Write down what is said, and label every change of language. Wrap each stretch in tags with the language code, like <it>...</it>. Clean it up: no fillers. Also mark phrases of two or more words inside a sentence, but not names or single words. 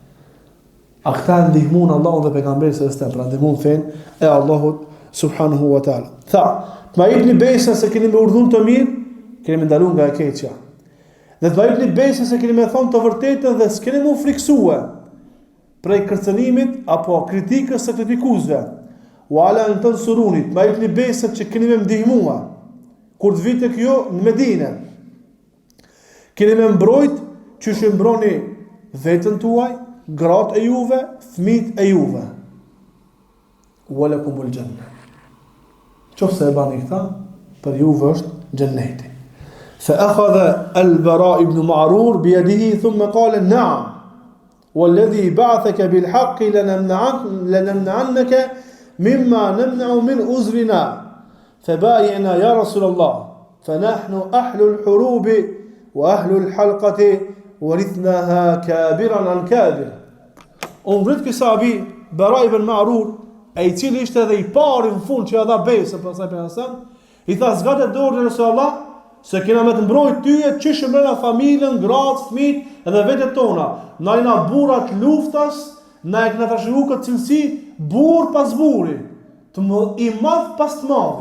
<sq>A këta ndihmon Allahun dhe pejgamberin sa stem, pra ndihmon fen e Allahut</sq> <ar>سبحانه وتعالى.</ar> <sq>Tha, ma jepni besën se keni më urdhën të mirë, keni me ndaluar nga e keqja. Dhe të vajtni besën se keni me thonë të vërtetën dhe s'keni më friksue prej kërcënimit apo kritikës së kritikuesve.</sq> <ar>وعلى أن تنصروني,</ar> <sq>vajtni besën që keni me ndihmua kur të vite kjo në Medinë. Keni me mbrojt që shëmbroni vetën tuaj, gratë e juve, fëmijët e juve.</sq> <ar>ولكم الجنة.</ar> <sq>Qofse e bani këta, për juve është xheneti.</sq> <ar>فأخذ البراء بن معرور بيده ثم قال نعم والذي بعثك بالحق لنمنعنك مما نمنع من أزرنا فبايعنا يا رسول الله فنحن أهل الحروب وأهل الحلقة ورثناها كابرا عن كابر.</ar> <sq>Unë ky sahabi Bara ibn Ma'rur, ai i cili ishte edhe i pari në fund që ia dha besën pastaj pejgamberi, i tha zgatë dorën e Resulullah se kena me të mbrojt tyje çish mbrojna familjen, gratë, fëmijët edhe vetët tona. Na ina burrat luftas, na e kena trashëguar këtë cilësi burr pas burri, i madh pas të madhit.</sq>